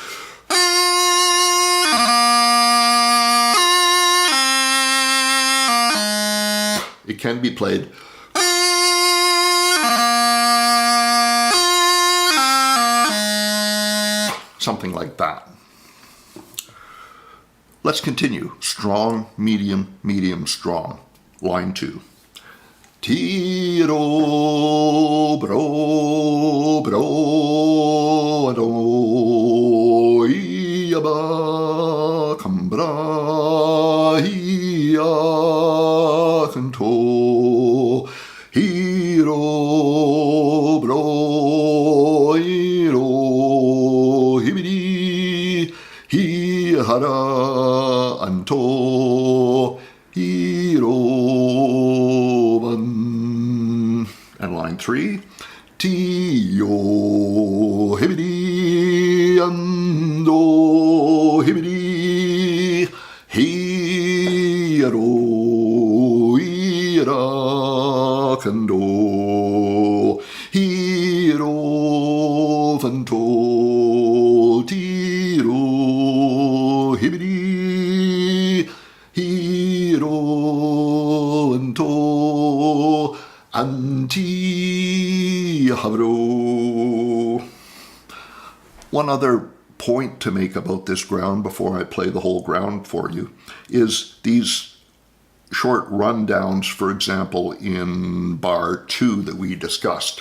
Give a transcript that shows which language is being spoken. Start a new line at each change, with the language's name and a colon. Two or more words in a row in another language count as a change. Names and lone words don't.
English: It can be played something like that. Let's continue. Strong, medium, medium, strong. Line 2. Tiro bro bro ado iaba cambra ia canto hiro bro hiro hibidi hi hara anto hiro. And line 3, Tio hibidi ando hibidi hiro ira kando hiro vanto tiro hibidi hiro vanto anti-habro. One other point to make about this ground before I play the whole ground for you is these short rundowns, for example, in bar 2 that we discussed.